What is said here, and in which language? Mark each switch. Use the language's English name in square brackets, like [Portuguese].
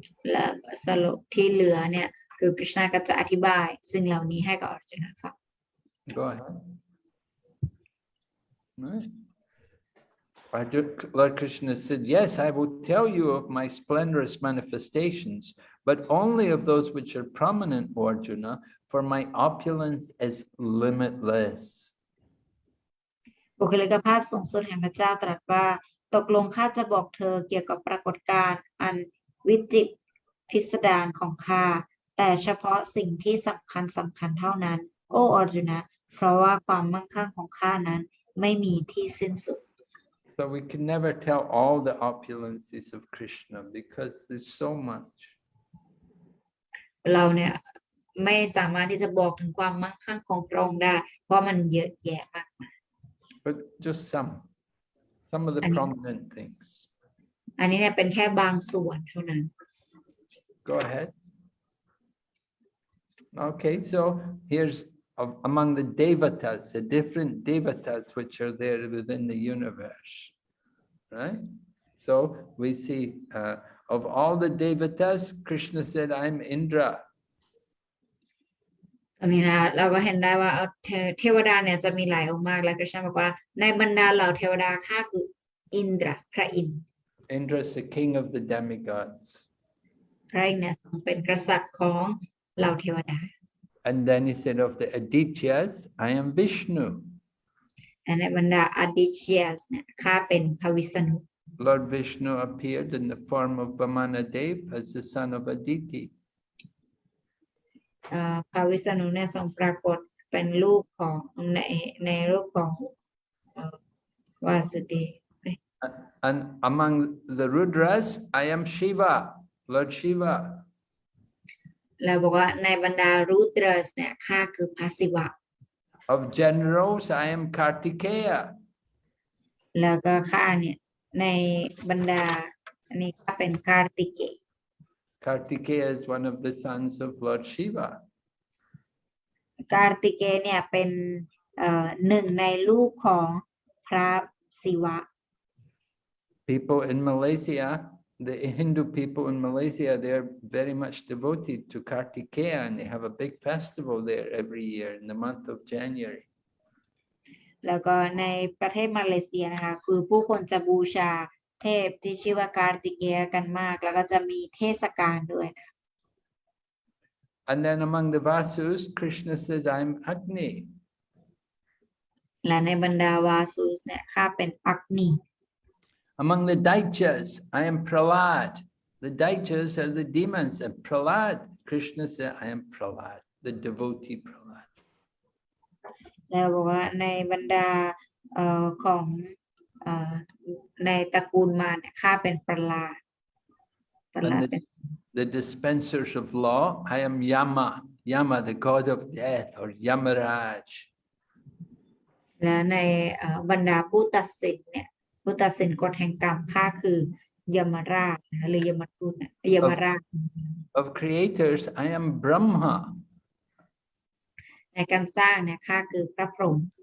[Thai] และสโลกที่เหลือเนี่ยคือคริชนาก็จะอธิบายสิ่งเหล่านี้ให้กับอร์จุนฟัง [English] Go ahead. Right. Lord Krishna said, yes, I will tell you of my splendorous manifestations, but only of those which are prominent, O Arjuna, for my opulence is limitless. [Thai] บุคลิกภาพสูงสุดแห่งพระเจ้าตรัสว่าตกลงข้าจะบอกเธอเกี่ยวกับปรากฏการณ์อันวิจิตรพิสดารของข้าแต่เฉพาะสิ่งที่สำคัญเท่านั้นโอ้อร์จุนเพราะว่าความมั่งคั่งของข้านั้นไม่มีที่สิ้นสุด [English] So we can never tell all the opulences of Krishna because there's so much. [Thai] เราเนี่ย ไม่สามารถที่จะบอกถึงความมั่งคั่งของพระองค์ได้เพราะมันเยอะแยะมาก [English] but just some of the And- prominent things. [Thai] อันนี้เนี่ยเป็นแค่บางส่วนเท่านั้น [English] Go ahead. Okay, so here's among the devatas, the different devatas which are there within the universe, right? So we see of all the devatas, Krishna said, I'm Indra. [Thai] ตรงนี้นะเราก็เห็นได้ว่าเทวดาเนี่ยจะมีหลายองค์มากและกฤษณบอกว่าในบรรดาเหล่าเทวดาข้าคืออินทราพระอินทร์ [English] Indra is the king of the demigods. [Thai] พระอินทร์เนี่ยทรงเป็นกษัตริย์ของเหล่าเทวดา [English] And then he said of the Adityas, I am Vishnu. [Thai] และในบรรดาอดิเชียสเนี่ยข้าเป็นพระวิษณุ [English] Lord Vishnu appeared in the form of Vamanadev as the son of Aditi. [Thai] พระวิษณุเนี่ยทรงปรากฏเป็นรูปของในรูปของวาสุเดช [English] And among the Rudras, I am Shiva, Lord Shiva. [Thai] แล้วบอกว่าในบรรดารูตรัสเนี่ยข้าคือพระศิวะ [English] Of generals, I am Kartikeya. [Thai] แล้วก็ข้าเนี่ยในบรรดาอันนี้ข้าเป็นการติเกย [English] Kartikeya is one of the sons of Lord Shiva. [Thai] การติเกยเนี่ยเป็นหนึ่งในลูกของพระศิวะ [English] People in Malaysia, the Hindu people in Malaysia, they're very much devoted to Kartikeya and they have a big festival there every year in the month of January. [Thai] แล้วก็ในประเทศมาเลเซียนะคะคือผู้คนจะบูชาเทพที่ชื่อว่าการติเกยกันมากแล้วก็จะมีเทศกาลด้วยนะ [English] And then among the Vasus, Krishna says, I'm Agni. [Thai] และในบรรดาวาสุเนี่ยข้าเป็นอักนี [English] Among the Daityas, I am Prahlad. The Daityas are the demons, and Prahlad, Krishna said, I am Prahlad, the devotee Prahlad. [Thai] แล้วบอกว่าในบรรดาของในตระกูลมารเนี่ยข้าเป็นประหลาด [English] And [Thai] เป็น [English] the dispensers of law, I am Yama, Yama, the god of death, or Yamaraj. [Thai] และในบรรดาผู้ตัดสินเนี่ยผู้ตัดสินกฎแห่งกรรมข้าคือยมราชนะหรือยมทูตนะยมราช [English] Of creators, I am Brahma. [Thai] ในการสร้างเนี่ยข้าคือพระพรหม